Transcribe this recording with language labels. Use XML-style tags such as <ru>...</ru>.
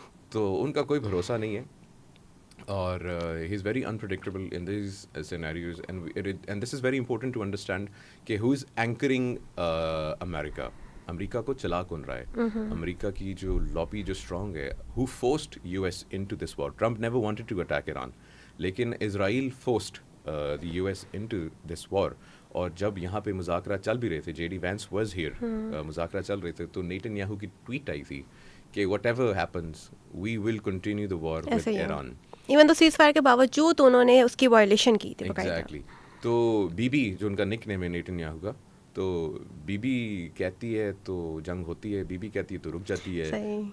<ur>تو ان کا کوئی بھروسہ نہیں ہے, اور</ur> <en>He is very unpredictable in these scenarios, and this is very important to understand کہ who is anchoring America.</en> <ur>امریکہ کو چلا کون رہا ہے؟ امریکہ کی جو لابی جو اسٹرانگ ہے,</ur> <en>Who forced US into this war. Trump never wanted to attack Iran, لیکن Israel forced the US into this war.</en> <ur>اور جب یہاں پہ مذاکرات چل بھی رہے تھے,</ur> <en>JD Vance was here,</en> <ur>مذاکرات چل رہے تھے, تو نیتن یاہو کی ٹویٹ آئی تھی کہ</ur> <en>whatever happens we will continue the war with Iran.</en> <ur>Even تو سیز فائر کے باوجود انہوں نے اس کی وائلیشن کی تھی. ایگزیکٹلی. تو بی بی جو ان کا نک نیم ہے نیتن یاہو کا, تو بی بی کہتی ہے تو جنگ ہوتی ہے, بی بی کہتی ہے تو رک جاتی ہے.</ur>